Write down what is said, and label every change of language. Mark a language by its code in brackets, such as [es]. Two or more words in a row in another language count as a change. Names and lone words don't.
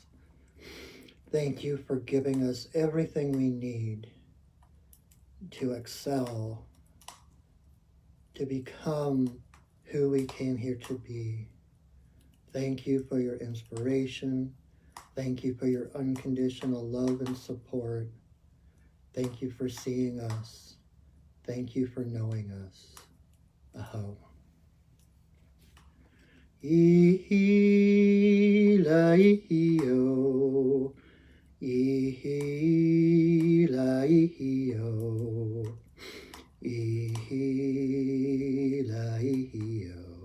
[en] Thank you for giving us everything we need to excel, to become who we came here to be. Thank you for your inspiration. Thank you for your unconditional love and support. Thank you for seeing us. Thank you for knowing us. Aho. Ihi-la-ihi-o. Ihi-la-ihi-o. Ihi-la-ihi-o.